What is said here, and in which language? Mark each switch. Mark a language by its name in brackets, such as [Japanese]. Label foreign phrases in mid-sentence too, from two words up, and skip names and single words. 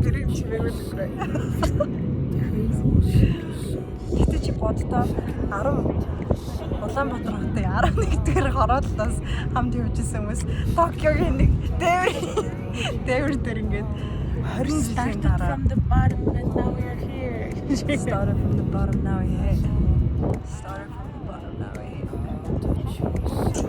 [Mongolian] Тэрийг чимээгүй л гэрээ. Гэтэ чи бодтоо 10 7 Улаанбаатар хотын 11-р хорооллоос хамт явж исэн хүмүүс Токиогийн нэг дээвэр дээр ингээд 20 жилийн дараа [English] From the bottom and now we are here. started from the bottom now we're here. Started from the bottom now we're here.